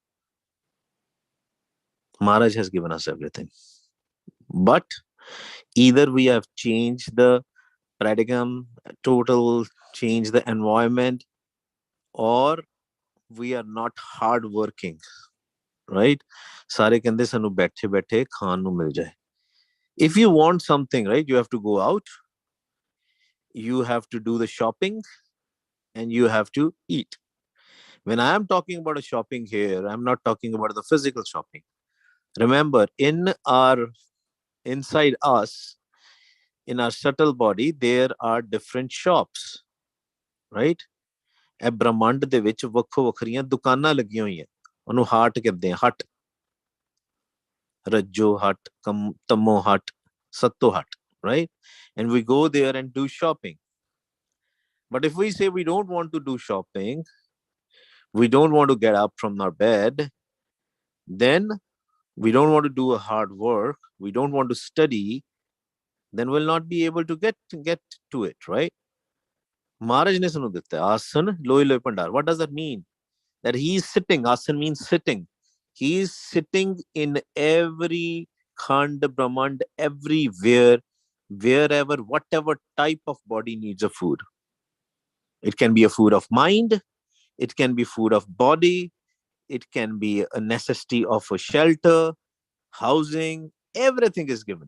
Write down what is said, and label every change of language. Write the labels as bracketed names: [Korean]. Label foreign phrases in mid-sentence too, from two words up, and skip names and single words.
[English] Maharaj has given us everything. But either we have changed the paradigm, total change the environment, or we are not hard working, right? [Punjabi] ਸਾਰੇ ਕਹਿੰਦੇ ਸਾਨੂੰ ਬੈਠੇ ਬੈਠੇ ਖਾਣ ਨੂੰ ਮਿਲ ਜਾਏ. [English] If you want something, right, you have to go out, you have to do the shopping, and you have to eat. When I am talking about a shopping here, I'm not talking about the physical shopping. Remember, inside us, in our subtle body, there are different shops, right? [Punjabi] ਇਹ ਬ੍ਰਹਮੰਡ ਦੇ ਵਿੱਚ ਵੱਖੋ ਵੱਖਰੀਆਂ ਦੁਕਾਨਾਂ ਲੱਗੀਆਂ ਹੋਈਆਂ, ਉਹਨੂੰ ਹਾਟ ਕਹਿੰਦੇ ਆ, ਹਟ, ਰੱਜੋ ਹਟ, ਤਮੋ ਹਟ, ਸੱਤੋ ਹਟ, [English] right? And we go there and do shopping. But if we say we don't want to do shopping, we don't want to get up from our bed, then we don't want to do a hard work, we don't want to study, then we'll not be able to get to it, right? [Punjabi] ਮਹਾਰਾਜ ਨੇ ਸਾਨੂੰ ਦਿੱਤਾ ਹੈ, ਆਸਣ ਲੋਇ ਲੋਇ ਪੰਡਾਰ. [English] What does that mean? That he is sitting. Asan means sitting. He is sitting in every khand, brahmand, everywhere, wherever, whatever type of body needs a food. It can be a food of mind, it can be food of body, it can be a necessity of a shelter, housing, everything is given.